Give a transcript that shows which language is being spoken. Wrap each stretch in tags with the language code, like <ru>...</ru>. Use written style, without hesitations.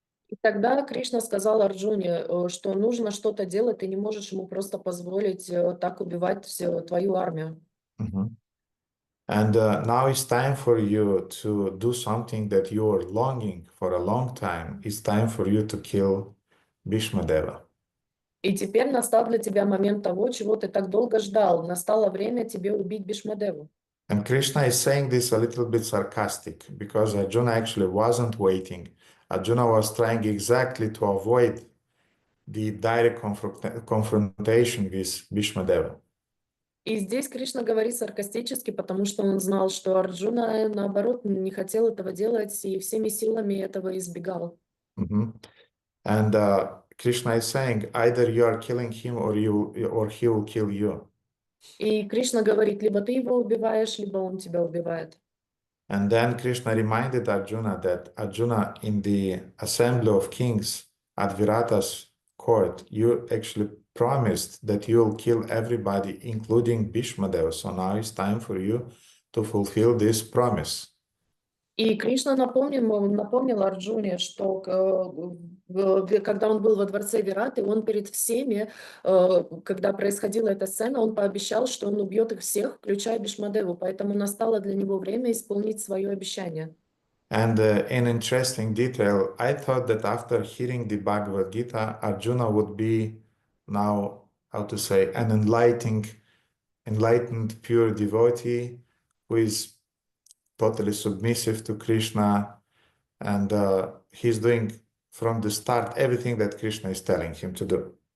<ru>И тогда Кришна сказал Арджуне, что нужно что-то делать, ты не можешь ему просто позволить так убивать твою армию. Mhm.</ru> <en>And now it's time for you to do something that you are longing for a long time. It's time for you to kill Bhishmadeva.</en> <ru>И теперь настал для тебя момент того, чего ты так долго ждал. Настало время тебе убить Бхишмадеву.</ru> <en>And Krishna is saying this a little bit sarcastic because Arjuna actually wasn't waiting. Arjuna was trying exactly to avoid the direct confrontation with Bhishmadeva.</en> <ru>И здесь Кришна говорит саркастически, потому что он знал, что Арджуна, наоборот, не хотел этого делать и всеми силами этого избегал. Mhm.</ru> <en>And Krishna is saying either you are killing him or he will kill you.</en> <ru>И Кришна говорит, либо ты его убиваешь, либо он тебя убивает.</ru> <en>And then Krishna reminded Arjuna that Arjuna, in the assembly of kings at Virata's court, you actually promised that you will kill everybody, including Bhishmadeva. So now it's time for you to fulfill this promise.</en> <ru>И Кришна напомнил Арджуне, что когда он был во дворце Вираты, он перед всеми, когда происходила эта сцена, он пообещал, что он убьет их всех, включая Бхишмадеву, поэтому настало для него время исполнить свое обещание.</ru> <en>And in interesting detail, I thought that after hearing the Bhagavad Gita, Arjuna would be now, how to say, an enlightened, pure devotee who is totally submissive to Krishna, and he's doing from the start everything that Krishna is telling him to do.</en>